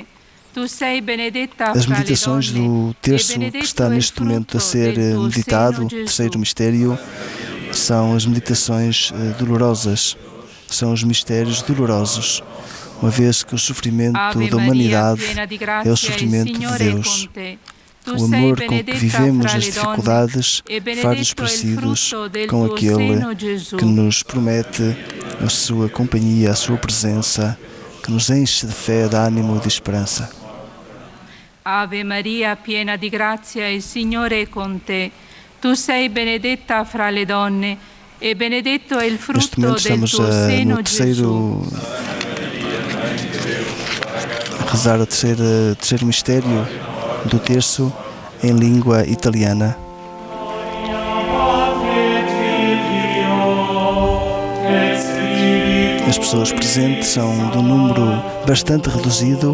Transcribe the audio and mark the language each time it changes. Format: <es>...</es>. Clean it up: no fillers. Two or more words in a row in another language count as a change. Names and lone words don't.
<pt>As meditações do terço que está neste momento a ser meditado, o terceiro mistério, são as meditações dolorosas, são os mistérios dolorosos, uma vez que o sofrimento da humanidade é o sofrimento de Deus. O amor com que vivemos as dificuldades faz-nos parecidos com aquele que nos promete a sua companhia, a sua presença, que nos enche de fé, de ânimo e de esperança.</pt> <it>Ave Maria, piena di grazia, il Signore è con te. Tu sei benedetta fra le donne e benedetto è il frutto del tuo seno, Gesù.</it> <pt>Rezar o terceiro mistério do terço em língua italiana. As pessoas presentes são de um número bastante reduzido.</pt>